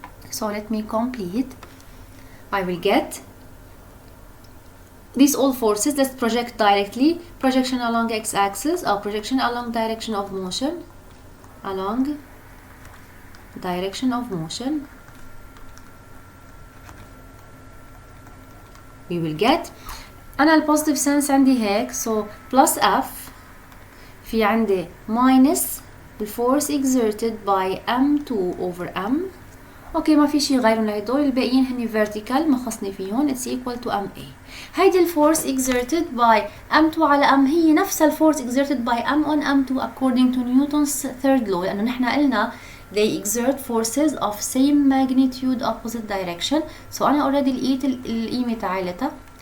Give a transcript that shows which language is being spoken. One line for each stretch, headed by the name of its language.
English: So let me complete. I will get these all forces. Let's project directly. Projection along x-axis or projection along direction of motion. Along direction of motion. We will get
Arabic: أنا البوزيتيف سنس عندي هيك.
English: So plus F
Arabic: في عندي
English: minus the force exerted by M2 over M.
Arabic: اوكي ما في شي غيرهم لهدول الباقيين هني vertical ما خصني فيهم.
English: It's equal to MA.
Arabic: هيدي الفورس
English: exerted by M2 على M
Arabic: هي نفس الفورس
English: exerted by M on M2 according to Newton's third law.
Arabic: لأنه نحن قلنا
English: they exert forces of same magnitude opposite direction.
Arabic: So أنا already لقيت القيمة تاعيلتها.